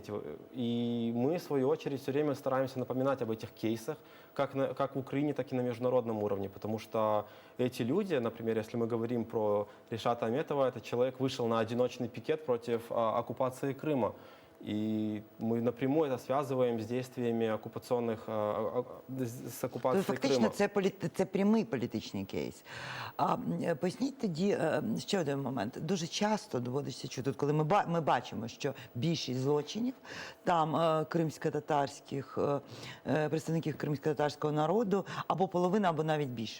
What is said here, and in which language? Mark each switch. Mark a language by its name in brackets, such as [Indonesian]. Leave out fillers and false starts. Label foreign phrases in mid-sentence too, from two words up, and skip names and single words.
[Russian] И мы, в свою очередь, все время стараемся напоминать об этих кейсах, как в Украине, так и на международном уровне, потому что эти люди, например, если мы говорим про Ришата Аметова, этот человек вышел на одиночный пикет против оккупации Крыма. И мы напрямую это связываем с действиями оккупационных, с оккупацией [Ukrainian] Фактично, [Russian] Крыма. [Ukrainian] це прямий політичний кейс. Поясніть тоді ще один момент. Дуже часто доводиться чути, коли ми бачимо, що більшість злочинів там кримсько-татарських, представників кримсько-татарського народу, або половина, або навіть більше.